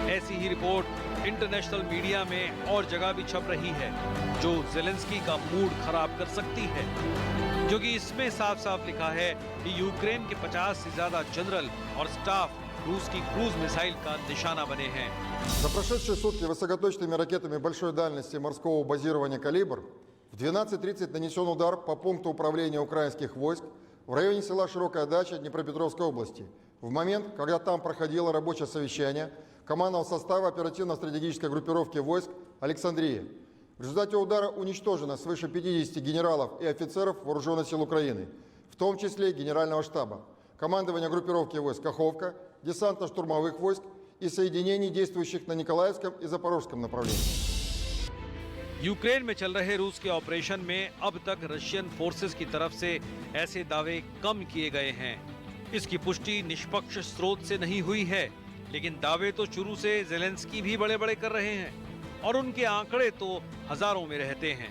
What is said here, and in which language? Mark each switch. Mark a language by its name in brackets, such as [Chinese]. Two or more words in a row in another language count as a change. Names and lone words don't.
[Hindi] ऐसी ही रिपोर्ट [English] international media [Hindi] में और जगह भी छप रही है जो ज़ेलेंस्की का मूड खराब कर सकती है, क्योंकि इसमें साफ साफ लिखा है कि यूक्रेन के 50 से ज्यादा जनरल और स्टाफ रूस की [English] cruise missile [Hindi] का निशाना बने हैं। [Russian] За прошедшие сутки высокоточными ракетами большой дальности морского базирования «Калибр» в 12:30 нанесен удар по пункту управления украинских войск в районе села Широкая Дача Днепропетровской области. В момент, когда там проходило рабочее совещание командного состава оперативно-стратегической группировки войск «Александрия». В результате удара уничтожено свыше 50 генералов и офицеров Вооруженных сил Украины, в том числе Генерального штаба, командования группировки войск «Каховка», десантно-штурмовых войск и соединений, действующих на Николаевском и Запорожском направлении. [Hindi] यूक्रेन में चल रहे रूस के ऑपरेशन में अब तक [English] Russian forces [Hindi] की तरफ से ऐसे दावे कम किए गए हैं। इसकी पुष्टि निष्पक्ष स्रोत से नहीं हुई है, लेकिन दावे तो शुरू से ज़ेलेंस्की भी बड़े बड़े कर रहे हैं और उनके आंकड़े तो हजारों में रहते हैं।